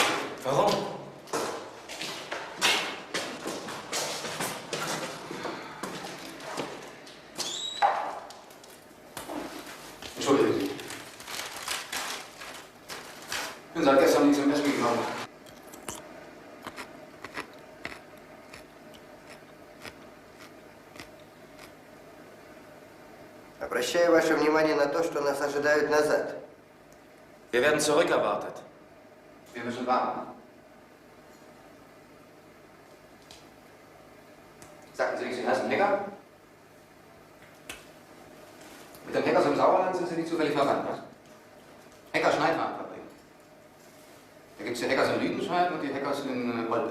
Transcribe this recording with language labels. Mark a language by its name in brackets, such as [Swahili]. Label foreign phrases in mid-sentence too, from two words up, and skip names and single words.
[German] Warum? Entschuldigen Sie. Ich bin seit gestern nicht zum Essen gekommen. [Russian] Обращаю ваше внимание на то, что нас ожидают назад. [German] Wir werden zurückerwartet. Wir müssen warten. Sagten Sie nicht, Sie heißen Hecker? Mit dem Heckers im Sauerland sind Sie nicht zufällig verwandt, was? Hecker Schneidwarenfabrik. Da gibt es die Heckers in Lüdenscheid und die Heckers in Olpe.